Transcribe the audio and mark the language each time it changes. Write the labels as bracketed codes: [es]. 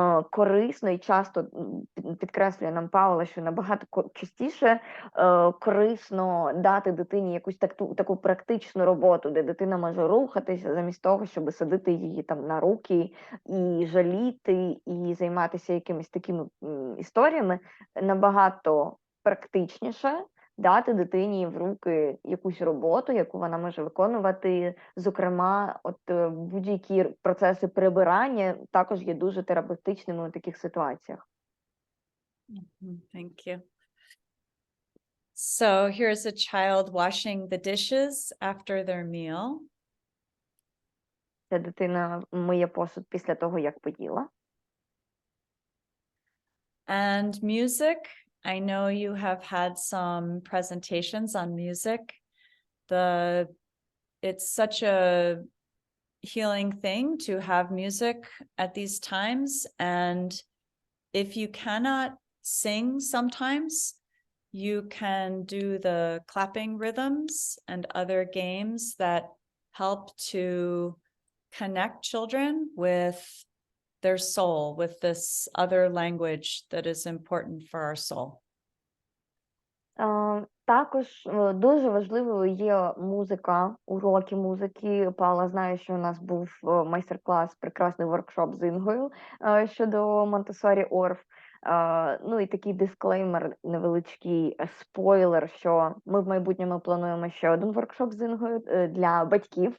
[uk] корисно, і часто підкреслює нам Паула, що набагато частіше корисно дати дитині якусь таку практичну роботу, де дитина може рухатися, замість того, щоб садити її там на руки і жаліти, і займатися якимись такими історіями, набагато практичніше дати дитині в руки якусь роботу, яку вона може виконувати. Зокрема, будь-які процеси прибирання також є дуже терапевтичними у таких ситуаціях. [en] Thank you. So here's a child washing the dishes after their meal. Ця дитина миє посуд після того, як поїла. And music. I know you have had some presentations on music. It's such a healing thing to have music at these times. And if you cannot sing sometimes, you can do the clapping rhythms and other games that help to connect children with their soul with this other language that is important for our soul. [uk] Також дуже важливою є музика, уроки музики. Павла знає, що у нас був майстер-клас, прекрасний воркшоп з Інгою щодо Монтессорі Орф. Ну і такий дисклеймер, невеличкий спойлер, що ми в майбутньому плануємо ще один воркшоп з Інгою для батьків.